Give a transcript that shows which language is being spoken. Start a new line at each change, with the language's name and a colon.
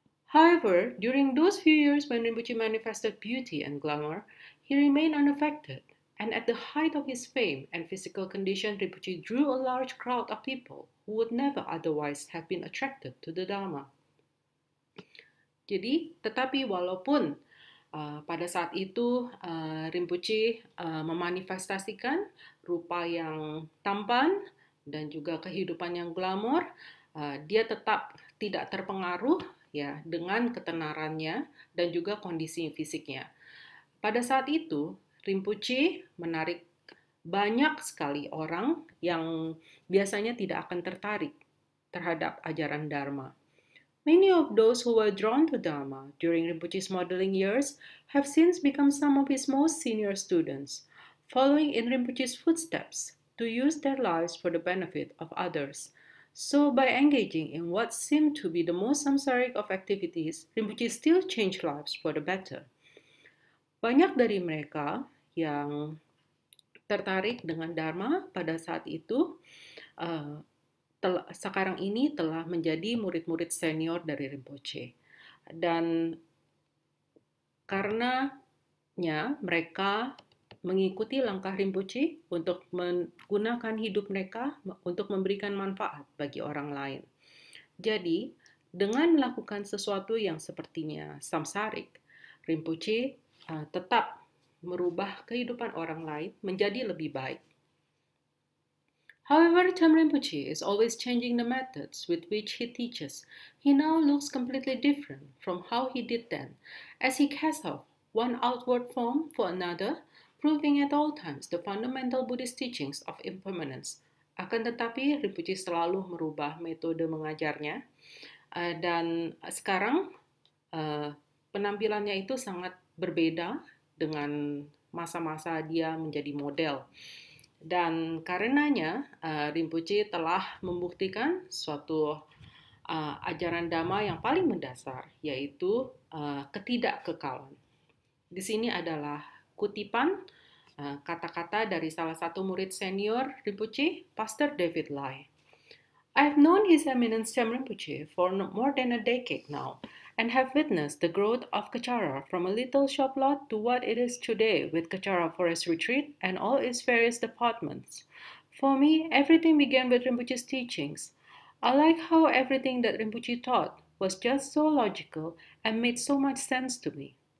English: However, during those few years when Rinpoche manifested beauty and glamour, he remained unaffected, and at the height of his fame and physical condition, Rinpoche drew a large crowd of people who would never otherwise have been attracted to the Dharma.
Indonesian: Jadi, tetapi walaupun pada saat itu Rinpoche memanifestasikan rupa yang tampan dan juga kehidupan yang glamor, dia tetap tidak terpengaruh ya dengan ketenarannya dan juga kondisi fisiknya. Pada saat itu, Rinpoche menarik banyak sekali orang yang biasanya tidak akan tertarik terhadap ajaran Dharma.
English: Many of those who were drawn to Dharma during Rinpoche's modeling years have since become some of his most senior students, following in Rinpoche's footsteps to use their lives for the benefit of others. So by engaging in what seemed to be the most samsaric of activities, Rinpoche still changed lives for the better.
Indonesian: Banyak dari mereka yang tertarik dengan Dharma pada saat itu sekarang ini telah menjadi murid-murid senior dari Rinpoche. Dan karenanya mereka mengikuti langkah Rinpoche untuk menggunakan hidup mereka untuk memberikan manfaat bagi orang lain. Jadi, dengan melakukan sesuatu yang sepertinya samsarik, Rinpoche tetap merubah kehidupan orang lain menjadi lebih baik.
English: However, Tam Rinpoche is always changing the methods with which he teaches. He now looks completely different from how he did then, as he casts off one outward form for another, proving at all times the fundamental Buddhist teachings of impermanence.
Indonesian: Akan tetapi, Rinpoche selalu merubah metode mengajarnya, dan sekarang penampilannya itu sangat berbeda dengan masa-masa dia menjadi model. Dan karenanya, Rinpoche telah membuktikan suatu ajaran Dhamma yang paling mendasar, yaitu ketidakkekalan. Di sini adalah kutipan kata-kata dari salah satu murid senior Rinpoche, Pastor David Lai.
English: I have known His Eminence Cham Rinpoche for more than a decade now, and have witnessed the growth of Kachara from a little shop lot to what it is today with Kachara Forest Retreat and all its various departments. For me, everything began with Rinpoche's teachings. I like how everything that Rinpoche taught was just so logical and made so much sense to me.